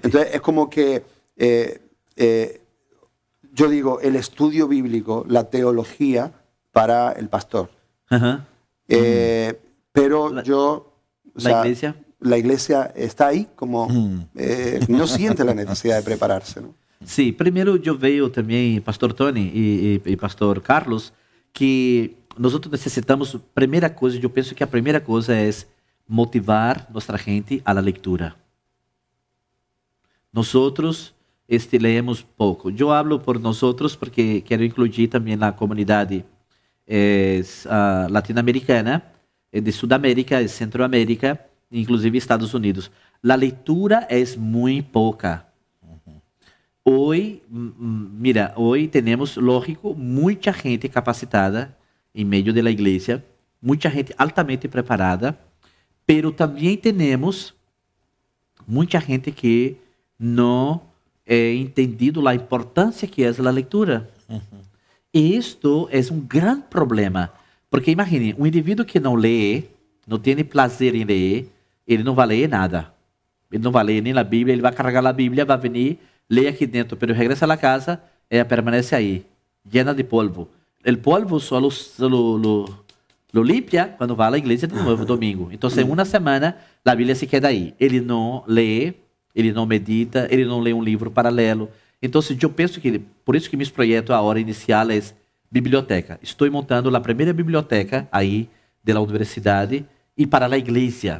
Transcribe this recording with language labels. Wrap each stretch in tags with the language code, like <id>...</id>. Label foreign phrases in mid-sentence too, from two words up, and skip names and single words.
<es>Entonces es como que yo digo, el estudio bíblico, la teología para el pastor. Aham. Pero La- yo... o sea, iglesia? La iglesia está ahí como... no siente la necesidad de prepararse, ¿no?</es> <pt>Sim, primeiro eu vejo também, pastor Tony e pastor Carlos, que nós necessitamos, primeira coisa, eu penso que a primeira coisa é motivar nossa gente à leitura. Nós leemos pouco. Eu hablo por nós porque quero incluir também na comunidade latino-americana, de Sudamérica, de Centroamérica, inclusive Estados Unidos. A leitura é muito pouca.</pt> <es>Hoy, mira, hoy tenemos, lógico, mucha gente capacitada en medio de la iglesia, mucha gente altamente preparada, pero también tenemos mucha gente que no ha entendido la importancia que es la lectura. Y esto es un gran problema, porque imagine, un individuo que no lee, no tiene placer en leer,</es> <pt>ele não vai ler nada. Ele não vai ler nem a Bíblia, ele vai carregar a Bíblia, vai venir, ler aqui dentro,</pt> <es>pero regresa a la casa, ella permanece ahí, llena de polvo. El polvo</es> <pt>só lo limpia quando vai à igreja de novo, domingo. Então, em uma semana, a Bíblia se queda aí. Ele não lê, ele não medita, ele não lê um livro paralelo. Então, eu penso que, por isso que meu projeto, a hora inicial, é biblioteca. Estou montando a primeira biblioteca aí da universidade e para a igreja.</pt>